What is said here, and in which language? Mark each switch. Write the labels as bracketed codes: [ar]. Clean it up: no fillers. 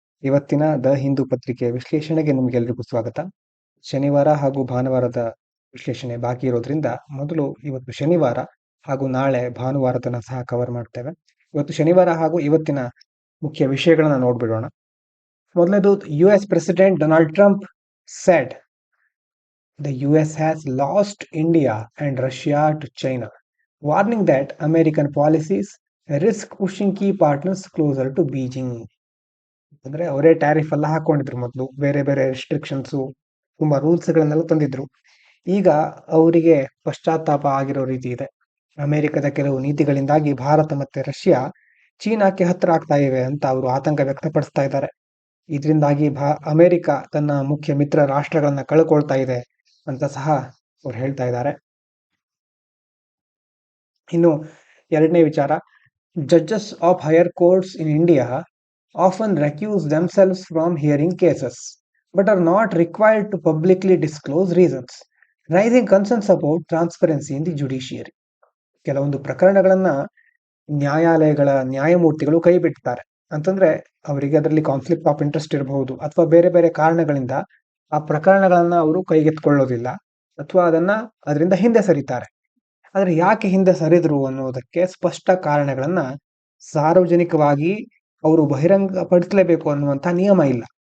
[kn] ಇವತ್ತಿನ ದ ಹಿಂದೂ ಪತ್ರಿಕೆಯ ವಿಶ್ಲೇಷಣೆಗೆ ನಿಮಗೆಲ್ಲರಿಗೂ ಸ್ವಾಗತ. ಶನಿವಾರ ಹಾಗೂ ಭಾನುವಾರದ ವಿಶ್ಲೇಷಣೆ ಬಾಕಿ ಇರೋದ್ರಿಂದ ಮೊದಲು ಇವತ್ತು ಶನಿವಾರ ಹಾಗೂ ನಾಳೆ ಭಾನುವಾರದನ್ನ ಸಹ ಕವರ್ ಮಾಡ್ತೇವೆ. ಇವತ್ತು ಶನಿವಾರ ಹಾಗೂ ಇವತ್ತಿನ ಮುಖ್ಯ ವಿಷಯಗಳನ್ನ ನೋಡ್ಬಿಡೋಣ. [en] ಮೊದಲನೇದು, US president Donald Trump said the US has lost India and Russia to China, warning that American policies risk pushing key partners closer to Beijing. [kn] ಅಂದ್ರೆ ಅವರೇ ಟ್ಯಾರಿಫ್ ಎಲ್ಲ ಹಾಕೊಂಡಿದ್ರು, ಮೊದಲು ಬೇರೆ ಬೇರೆ ರೆಸ್ಟ್ರಿಕ್ಷನ್ಸ್, ತುಂಬಾ ರೂಲ್ಸ್ ಗಳನ್ನೆಲ್ಲ ತಂದಿದ್ರು. ಈಗ ಅವರಿಗೆ ಪಶ್ಚಾತ್ತಾಪ ಆಗಿರೋ ರೀತಿ ಇದೆ. ಅಮೆರಿಕದ ಕೆಲವು ನೀತಿಗಳಿಂದಾಗಿ ಭಾರತ ಮತ್ತೆ ರಷ್ಯಾ ಚೀನಾಕ್ಕೆ ಹತ್ರ ಆಗ್ತಾ ಇವೆ ಅಂತ ಅವರು ಆತಂಕ ವ್ಯಕ್ತಪಡಿಸ್ತಾ ಇದ್ದಾರೆ. ಇದರಿಂದಾಗಿ ಅಮೆರಿಕ ತನ್ನ ಮುಖ್ಯ ಮಿತ್ರ ರಾಷ್ಟ್ರಗಳನ್ನ ಕಳ್ಕೊಳ್ತಾ ಇದೆ ಅಂತ ಸಹ ಅವ್ರು ಹೇಳ್ತಾ ಇದ್ದಾರೆ. ಇನ್ನು ಎರಡನೇ ವಿಚಾರ, [en] Judges of higher courts in India often recuse themselves from hearing cases but are not required to publicly disclose reasons, raising concerns about transparency in the judiciary. [kn] ಕೆಲವೊಂದು ಪ್ರಕರಣಗಳನ್ನ ನ್ಯಾಯಾಲಯಗಳ ನ್ಯಾಯಮೂರ್ತಿಗಳು ಕೈ ಬಿಡ್ತಾರೆ ಅಂತಂದ್ರೆ ಅವರಿಗೆ ಅದರಲ್ಲಿ ಕಾನ್ಫ್ಲಿಕ್ಟ್ ಆಫ್ ಇಂಟ್ರೆಸ್ಟ್ ಇರಬಹುದು, ಅಥವಾ ಬೇರೆ ಬೇರೆ ಕಾರಣಗಳಿಂದ ಆ ಪ್ರಕರಣಗಳನ್ನ ಅವರು ಕೈಗೆತ್ಕೊಳ್ಳೋದಿಲ್ಲ, ಅಥವಾ ಅದರಿಂದ ಹಿಂದೆ ಸರಿತಾರೆ. ಆದ್ರೆ ಯಾಕೆ ಹಿಂದೆ ಸರಿದ್ರು ಅನ್ನೋದಕ್ಕೆ ಸ್ಪಷ್ಟ ಕಾರಣಗಳನ್ನ ಸಾರ್ವಜನಿಕವಾಗಿ ಅವರು ಬಹಿರಂಗಪಡಿಸಲೇಬೇಕು ಅನ್ನುವಂತಹ ನಿಯಮ ಇಲ್ಲ.